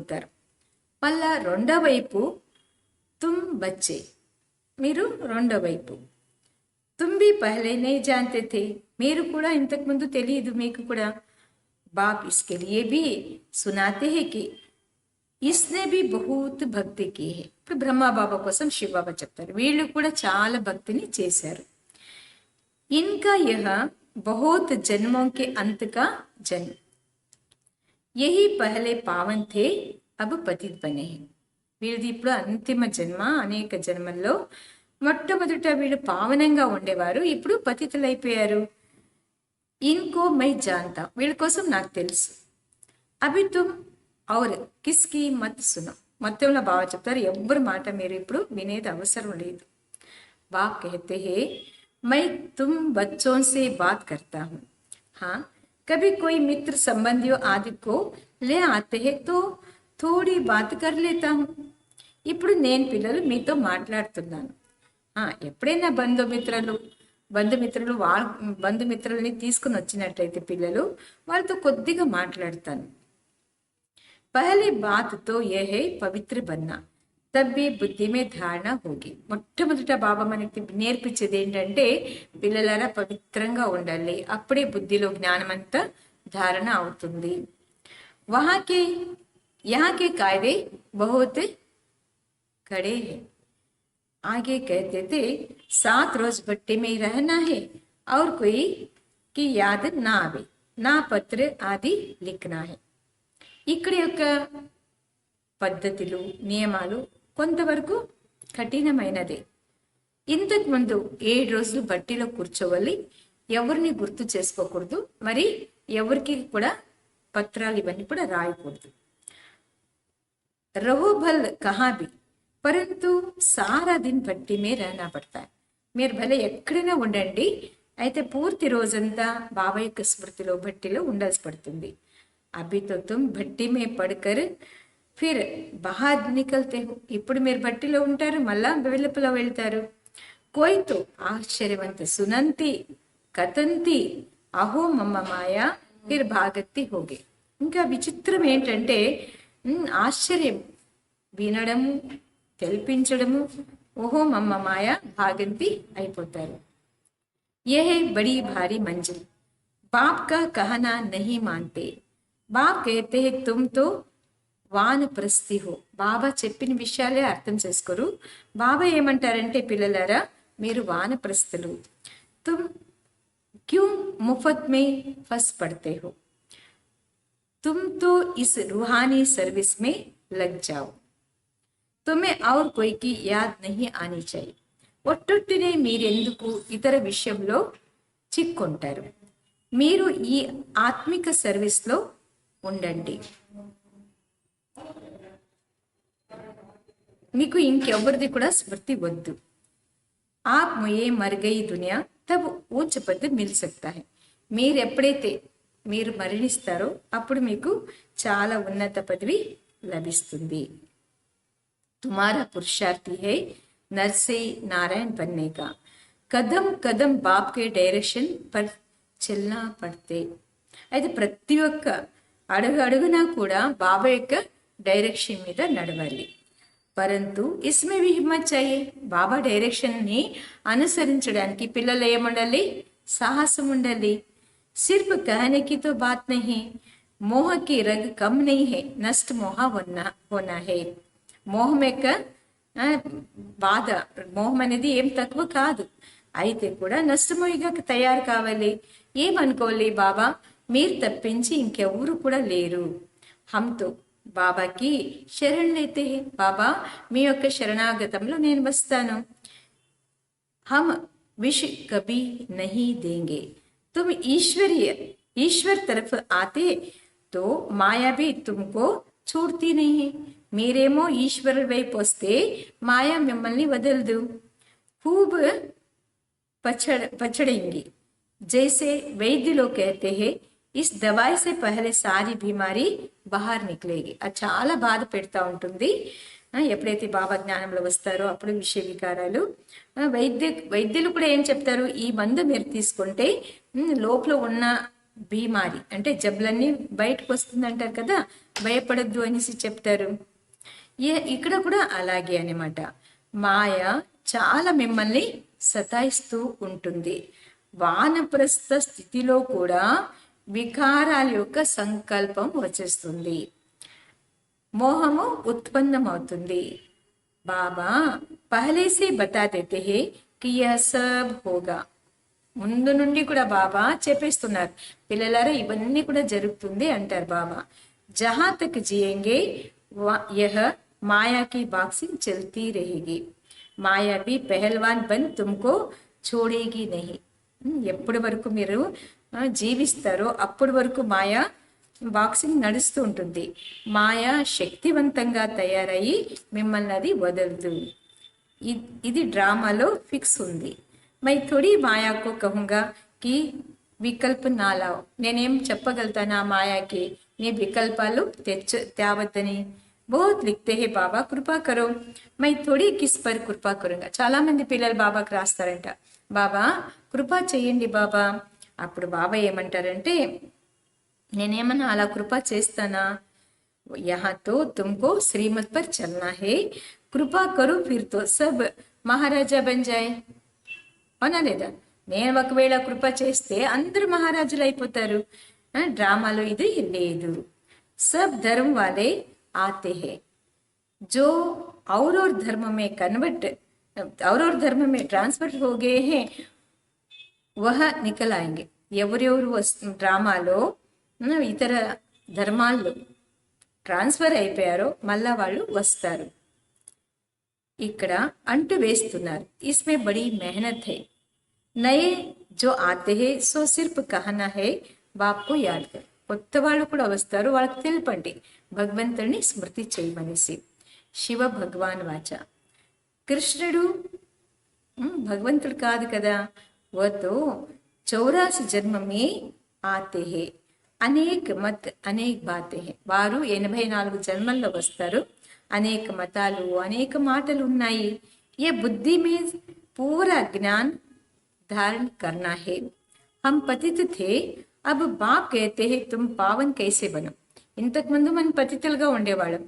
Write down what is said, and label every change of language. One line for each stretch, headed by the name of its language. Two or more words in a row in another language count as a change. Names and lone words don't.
Telugu: మళ్ళా రెండో వైపు
Hindi: तुम बच्चे,
Telugu: మీరు రెండో వైపు.
Hindi: तुम भी पहले नहीं जानते थे,
Telugu: మీరు కూడా ఇంతకు ముందు తెలియదు మీకు కూడా.
Hindi: बाप इसके लिए भी सुनाते हैं कि इसने भी बहुत భక్తి की है.
Telugu: ఇప్పుడు బ్రహ్మ బాబా కోసం శివ బాబా చెప్తారు, వీళ్ళు కూడా చాలా భక్తిని చేశారు.
Hindi: इनका यह बहुत जन्मों के अंत का जन्म, यही पहले पावन थे अब पतित बने हैं.
Telugu: వీళ్ళది ఇప్పుడు అంతిమ జన్మ. అనేక జన్మల్లో మొట్టమొదట వీళ్ళు పావనంగా ఉండేవారు, ఇప్పుడు పతితులైపోయారు.
Hindi: इनको मैं जानता,
Telugu: వీళ్ళ కోసం నాకు తెలుసు.
Hindi: अभी तुम और किसकी मत सुनो,
Telugu: మొత్తంలో బాగా చెప్తారు, ఎవ్వరి మాట మీరు ఇప్పుడు వినేది అవసరం లేదు.
Hindi: బాప్ कहते हैं मैं तुम बच्चों से बात करता हूँ, हाँ कभी कोई मित्र संबंधियों आदि को ले आते हैं तो थोड़ी बात कर लेता हूँ.
Telugu: ఇప్పుడు నేను పిల్లలు మీతో మాట్లాడుతున్నాను. ఎప్పుడైనా బంధుమిత్రుల్ని తీసుకుని వచ్చినట్లయితే పిల్లలు వాళ్ళతో కొద్దిగా మాట్లాడతాను.
Hindi: पहली बात तो ये है पवित्र बनना तभी बुद्धि में धारणा होगी.
Telugu: మొట్టమొదట బాబా మనకి నేర్పించేది ఏంటంటే పిల్లలారా పవిత్రంగా ఉండాలి, అప్పుడే బుద్ధిలో జ్ఞానం అంతా ధారణ అవుతుంది.
Hindi: यहाँ के कायदे बहुत कड़े हैं. आगे कहते थे 7 रोज भट्टी में रहना है और कोई की याद ना आवे, ना पत्र आदि लिखना है.
Telugu: ఇక్కడ యొక్క పద్ధతులు నియమాలు కొంతవరకు కఠినమైనదే. ఇంతకు ముందు 7 రోజులు బట్టీలో కూర్చోవాలి, ఎవరిని గుర్తు చేసుకోకూడదు, మరి ఎవరికి కూడా పత్రాలు ఇవన్నీ కూడా రాయకూడదు.
Hindi: रहो भल कहाँ भी परंतु सारा दिन भट्टी में रहना पड़ता है.
Telugu: మీరు భలే ఎక్కడైనా ఉండండి, అయితే పూర్తి రోజంతా బాబా యొక్క స్మృతిలో భట్టిలో ఉండాల్సి పడుతుంది.
Hindi: अभी तो तुम भट्टी में पड़कर फिर बाहर निकलते हो,
Telugu: ఇప్పుడు మీరు భట్టిలో ఉంటారు, మళ్ళా వెలుపల వెళ్తారు.
Hindi: कोई तो आश्चर्यवत सुनंती कथंती अहो मम्मा माया फिर भागंती होंगे.
Telugu: ఇంకా విచిత్రం ఏంటంటే ఆశ్చర్యం వినడము తెలిపించడము, ఓహో మమ్మ మాయ భాగంతి అయిపోతారు.
Hindi: ये है बड़ी भारी मंजिल, बाप का कहना नहीं मानते. बाप कहते हैं तुम तो वानप्रस्थी हो.
Telugu: బాబా చెప్పిన విషయాలే అర్థం చేసుకోరు. బాబా ఏమంటారంటే పిల్లలారా మీరు వానప్రస్థులు.
Hindi: तुम क्यों मुफ़्त में फँस पड़ते हो, तुम तो इस रूहानी सर्विस में लग जाओ, तुम्हें और कोई की याद नहीं आनी चाहिए.
Telugu: ఒట్టొట్టినే మీరెందుకు ఇతర విషయంలో చిక్కుంటారు, మీరు ఈ ఆత్మిక సర్వీస్లో ఉండండి, మీకు ఇంకెవరిది కూడా స్మృతి వద్దు.
Hindi: आप मुए मर गई दुनिया तब ऊँच पद मिल सकता है.
Telugu: మీరు ఎప్పుడైతే మీరు మరణిస్తారో అప్పుడు మీకు చాలా ఉన్నత పదవి లభిస్తుంది.
Hindi: तुम्हारा पुरुषार्थी है नर से नारायण बनने का, कदम कदम बाप के डायरेक्शन पर चलना पड़ते.
Telugu: అయితే ప్రతి ఒక్క అడుగు అడుగునా కూడా బాబా యొక్క డైరెక్షన్ మీద నడవాలి.
Hindi: परंतु इसमें भी हिम्मत चाहिए.
Telugu: బాబా డైరెక్షన్ ని అనుసరించడానికి పిల్లలు ఏముండాలి, సాహసం ఉండాలి.
Hindi: सिर्फ कहने की तो बात नहीं, मोह की रग कम नहीं है, नष्ट मोह होना है.
Telugu: మోహం యొక్క బాధ, మోహం అనేది ఏం తక్కువ కాదు, అయితే కూడా నష్టమోయిగా తయారు కావాలి. ఏమనుకోవాలి, బాబా మీరు తప్పించి ఇంకెవరు కూడా లేరు. హంతో బాబాకి శరణ్ అయితే, బాబా మీ యొక్క శరణాగతంలో నేను వస్తాను.
Hindi: हम विष कभी नहीं देंगे, तुम ईश्वर तरफ आते तो माया भी तुमको छोड़ती नहीं है.
Telugu: మీరేమో ఈశ్వరు వైపు వస్తే మాయా మిమ్మల్ని వదలదు.
Hindi: खूब पछड़ेंगी जैसे वैद्य लोग कहते हैं, इस दवाई से पहले सारी बीमारी बाहर निकलेगी.
Telugu: అది చాలా బాధ పెడతా ఉంటుంది. ఎప్పుడైతే బాబా జ్ఞానంలో వస్తారో అప్పుడు విషయ వికారాలు. వైద్యులు కూడా ఏం చెప్తారు, ఈ మందు మీరు తీసుకుంటే లోపల ఉన్న బీమారి అంటే జబ్బులన్నీ బయటకు వస్తుంది అంటారు కదా, భయపడద్దు అనేసి చెప్తారు. ఇక్కడ కూడా అలాగే అనమాట. మాయ చాలా మిమ్మల్ని సతాయిస్తూ ఉంటుంది. వానప్రస్థ స్థితిలో కూడా వికారాల యొక్క సంకల్పం వచ్చేస్తుంది, మోహము ఉత్పన్నమవుతుంది.
Hindi: बाबा पहले से बता देते हैं कि यह सब होगा.
Telugu: ముందు నుండి కూడా బాబా చెప్పేస్తున్నారు, పిల్లలారా ఇవన్నీ కూడా జరుగుతుంది అంటారు బాబా.
Hindi: जहाँ तक जियेंगे यह माया की बॉक्सिंग चलती रहेगी. మాయా भी पहलवान बन तुमको छोड़ेगी नहीं.
Telugu: ఎప్పటి వరకు మీరు జీవిస్తారో అప్పటి వరకు మాయా బాక్సింగ్ నడుస్తూ ఉంటుంది. మాయా శక్తివంతంగా తయారయ్యి మిమ్మల్ని అది వదలదు. ఇది డ్రామాలో ఫిక్స్ ఉంది.
Hindi: मैं थोड़ी माया को कहूँगा कि विकल्प ना लाओ.
Telugu: నేనేం చెప్పగలుగుతాను ఆ మాయాకి, నీ వికల్పాలు తేవద్దని.
Hindi: बहुत लिखते हैं बाबा कृपा करो. मैं थोड़ी किस पर कृपा करूँगा.
Telugu: చాలా మంది పిల్లలు బాబాకి రాస్తారంట, బాబా కృపా చెయ్యండి బాబా. అప్పుడు బాబా ఏమంటారంటే, నేనేమన్నా అలా కృపా చేస్తానా?
Hindi: यहाँ तो तुमको श्रीमत पर चलना है, कृपा करूँ फिर तो सब महाराजा बन जाएँ.
Telugu: అవునా లేదా? నేను ఒకవేళ కృప చేస్తే అందరూ మహారాజులు అయిపోతారు. డ్రామాలో ఇది లేదు.
Hindi: सब धर्म वाले आते हैं जो और धर्म में कन्वर्ट और धर्म में ट्रांसफर हो गए हैं वह निकल आएंगे.
Telugu: ఎవరెవరు డ్రామాలో ఇతర ధర్మాల్లో ట్రాన్స్ఫర్ అయిపోయారో మళ్ళా వాళ్ళు వస్తారు. ఇక్కడ అంటు వేస్తున్నారు,
Hindi: इसमें बड़ी मेहनत है. नए जो आते हैं सो सिर्फ कहना है बाप को याद कर.
Telugu: కొత్త వాళ్ళు కూడా వస్తారు, వాళ్ళకి తెలుపండి భగవంతుడిని స్మృతి చేయమనేసి.
Hindi: शिव भगवान वाच.
Telugu: కృష్ణుడు భగవంతుడు కాదు కదా,
Hindi: वो तो 84 जन्म में आते हैं, अनेक मत अनेक बातें हैं.
Telugu: వారు 84 జన్మల్లో వస్తారు. అనేక మతాలు అనేక మాటలు ఉన్నాయి.
Hindi: ये बुद्धि में पूरा ज्ञान धारण करना है. हम पतित थे, अब बाप कहते हैं तुम पावन कैसे बनो.
Telugu: ఇంతకు ముందు మనం పతితులుగా ఉండేవాళ్ళం.